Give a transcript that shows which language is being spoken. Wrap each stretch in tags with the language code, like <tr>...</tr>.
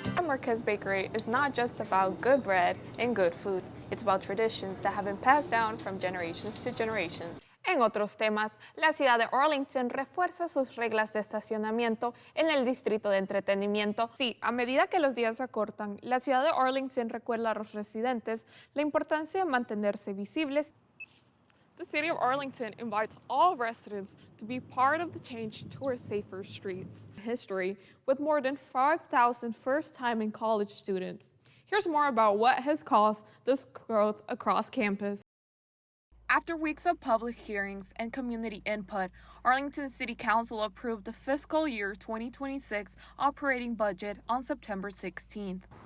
<en>Marquez Bakery is not just about good bread and good food. It's about traditions that have been passed down from generations to generations.</en> <es>En otros temas, la ciudad de Arlington refuerza sus reglas de estacionamiento en el distrito de entretenimiento. Sí, a medida que los días se acortan, la ciudad de Arlington recuerda a los residentes la importancia de mantenerse visibles.</es> <en>The city of Arlington invites all residents to be part of the change toward safer streets. History, with more than 5,000 first-time and college students. Here's more about what has caused this growth across campus. After weeks of public hearings and community input, Arlington City Council approved the fiscal year 2026 operating budget on September 16th.</en>